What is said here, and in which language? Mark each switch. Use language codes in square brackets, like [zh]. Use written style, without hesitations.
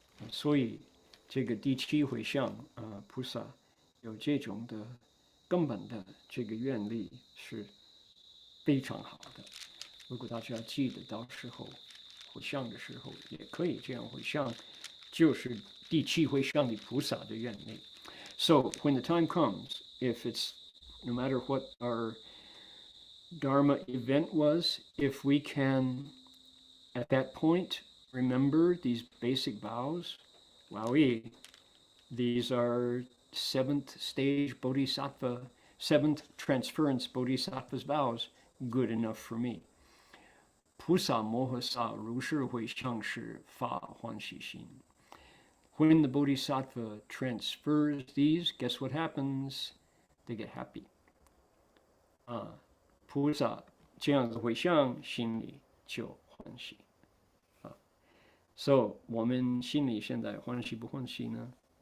[zh] 所以这个第七回向菩萨有这种的根本的这个愿力是非常好的。如果大家记得到时候回向的时候也可以这样回向，就是第七回向的菩萨的愿力。 [en] So when the time comes, if it's no matter what our Dharma event was, if we can at that point remember these basic vows, wowee, these are seventh stage bodhisattva, seventh transference bodhisattva's vows, good enough for me. [zh] 菩萨摩诃萨如是会向是发欢喜心。 [en] When the bodhisattva transfers these, guess what happens? They get happy. [zh] 菩萨这样子回向，心里就欢喜啊。 So 我们心里现在欢喜不欢喜呢？